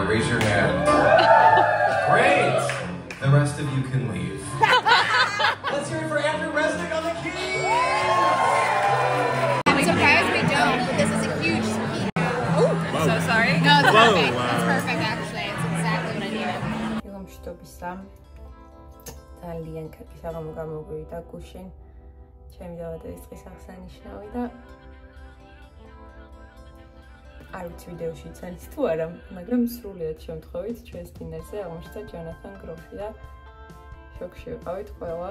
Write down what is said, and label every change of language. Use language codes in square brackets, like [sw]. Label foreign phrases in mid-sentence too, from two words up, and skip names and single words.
[en] Raise your hand. Great! The rest of you can leave. Let's hear it for Andrew Resnick on the keys! I'm surprised we don't, but this is a huge speed. Oh, I'm so sorry. No, it's perfect. It's perfect, actually. It's exactly what I needed. [ka] მშვიდობისა. ძალიან კარგი საღამო გამოგვივიდა გუშინ. ჩემი დაბადების დღის აღსანიშნავი და არ ვიცი ვიდეოში იცანის თუ არა, მაგრამ სრულიად შემთხვევით ჩვენს დინერზე აღმოჩნდა ჯონათან გროფი და შოკში ვიყავით ყველა.